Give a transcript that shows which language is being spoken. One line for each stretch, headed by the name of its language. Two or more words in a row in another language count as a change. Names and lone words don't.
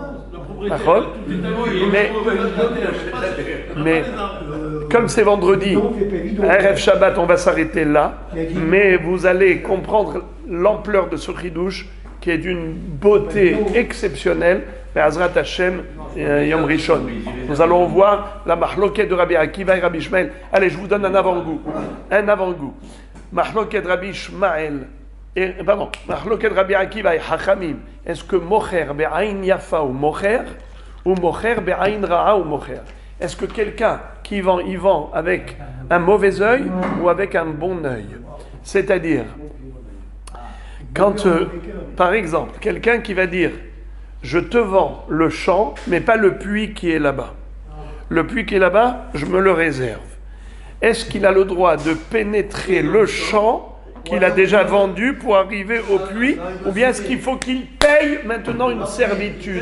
French: Mais comme c'est vendredi,
Hebrew: ערב שבת,
French: on va s'arrêter là, mais vous allez comprendre l'ampleur de ce chidouche qui est d'une beauté exceptionnelle.
Hebrew: בעזרת השם, יום ראשון.
French: Nous allons voir la mahloket de Rabbi Akiva et Rabbi Ishmael. Allez, je vous donne un avant-goût.
Hebrew: מחלוקת רבי ישמעאל, מחלוקת רבי עקיבא et Hachamim.
French: Est-ce que
Hebrew: מוכר בעין יפה ou מוכר בעין רעה ou mocher?
French: Est-ce que quelqu'un qui vend, il vend avec un mauvais œil ou avec un bon œil? C'est-à-dire, quand, par exemple, quelqu'un qui va dire je te vends le champ, mais pas le puits qui est là-bas. Le puits qui est là-bas, je me le réserve. Est-ce qu'il a le droit de pénétrer le champ qu'il a déjà vendu pour arriver au puits, ou bien est-ce qu'il faut qu'il paye maintenant une servitude?